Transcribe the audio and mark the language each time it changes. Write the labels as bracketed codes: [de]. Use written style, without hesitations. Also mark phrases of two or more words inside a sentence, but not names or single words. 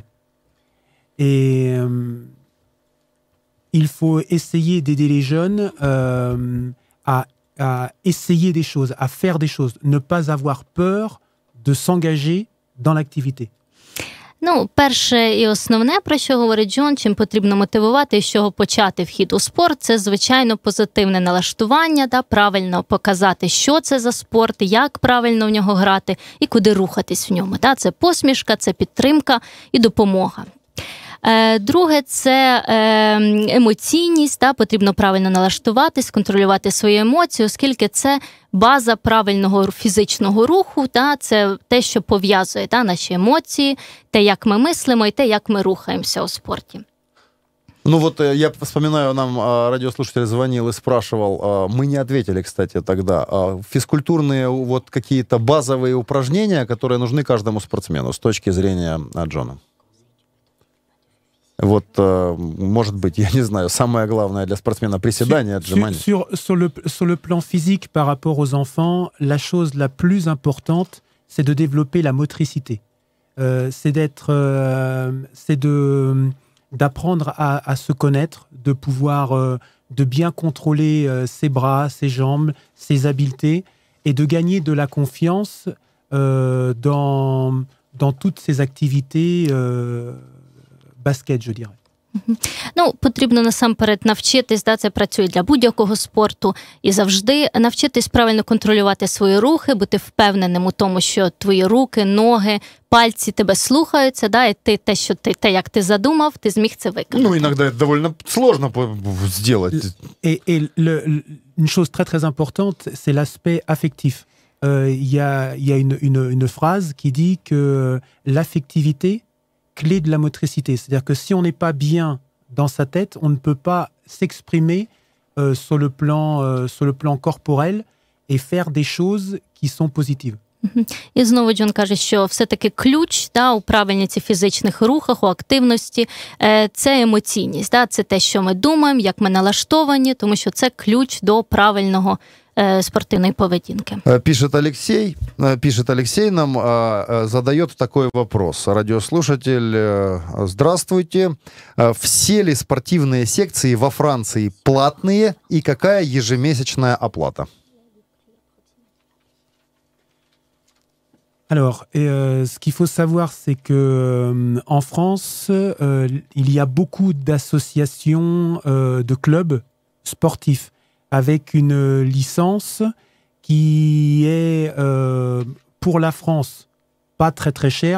[fr] Et il faut essayer d'aider les jeunes à essayer des choses, à faire des choses, ne pas avoir peur de s'engager dans l'activité. [uk] Ну, перше і основне, про що говорить Джон, чим потрібно мотивувати, з чого почати вхід у спорт, це, звичайно, позитивне налаштування, правильно показати, що це за спорт, як правильно в нього грати і куди рухатись в ньому. Це посмішка, це підтримка і допомога. Друге, це емоційність, потрібно правильно налаштуватись, контролювати свої емоції, оскільки це база правильного фізичного руху, це те, що пов'язує наші емоції, те, як ми мислимо і те, як ми рухаємося у спорті. [ru] Ну вот я вспоминаю, нам радиослушатель звонил и спрашивал, мы не ответили, кстати, тогда, физкультурные вот какие-то базовые упражнения, которые нужны каждому спортсмену с точки зрения Джона. Вот, может быть, я не знаю, самое главное для спортсмена приседания, отжимания. [fr] Sur le plan physique, par rapport aux enfants, la chose la plus importante, c'est de développer la motricité. D'apprendre à se connaître, de pouvoir de bien contrôler ses bras, ses jambes, ses habiletés, et de gagner de la confiance dans toutes ses activités basket, je dirais. [uk] Ну, потрібно насамперед навчитись, це працює для будь-якого спорту, і завжди навчитись правильно контролювати свої рухи, бути впевненим у тому, що твої руки, ноги, пальці тебе слухаються, і те, як ти задумав, ти зміг це виконати. Ну, іноді це доволі сложно зробити. [fr] Et une chose très très importante, c'est l'aspect affectif. Il y a une phrase qui dit que l'affectivité clé de la motricité. C'est-à-dire que si on n'est pas bien dans sa tête, on ne peut pas s'exprimer sur le plan corporel et faire des choses qui sont positives. [uk] І знову Джон каже, що все-таки ключ у правильності фізичних рухах, у активності – це емоційність. Це те, що ми думаємо, як ми налаштовані, тому що це ключ до правильного спортивной поведінки. [ru] Пишет Алексей нам, задает такой вопрос. Радиослушатель, здравствуйте. Все ли спортивные секции во Франции платные и какая ежемесячная оплата? [fr] Alors, ce qu'il faut savoir, c'est que en France, il y a beaucoup d'associations de clubs sportifs avec une licence qui est pour la France pas très très chère.